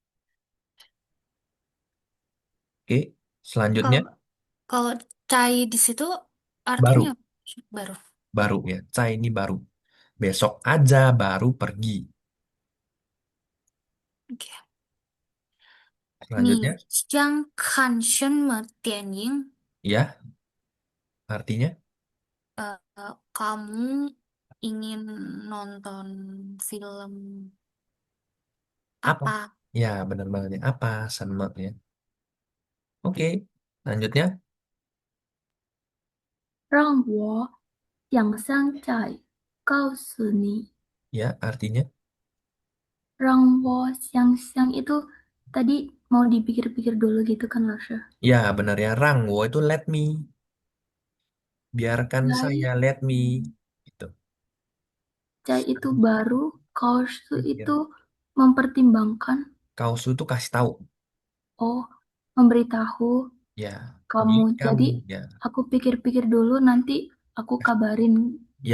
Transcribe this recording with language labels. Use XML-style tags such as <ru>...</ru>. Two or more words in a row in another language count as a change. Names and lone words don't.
<id>Oke, selanjutnya Kalau kalau cai di situ artinya baru, apa? Baru. baru ya. Ca ini baru. Besok aja baru pergi. Oke. Selanjutnya</id> <zh>你将看什么电影？</zh> <id>ya, artinya Kamu ingin nonton film apa? apa? Ya, benar banget ya. Apa sama ya. Oke, lanjutnya</id> <zh>让我想想再告诉你。</zh> <id>ya, artinya</id> <zh>让我想想</zh> <id>itu tadi mau dipikir-pikir dulu gitu kan Lasha. ya benar ya. Rangwo itu</id> <en>let me.</en> <id>Biarkan saya, Cai,</id> <en>let me.</en> <id>Gitu. cai itu baru, kausu Pikir. itu mempertimbangkan, Kausu itu kasih tahu. oh memberitahu Ya, kamu. milik Jadi kamu. Ya, aku pikir-pikir dulu nanti aku kabarin ya</id>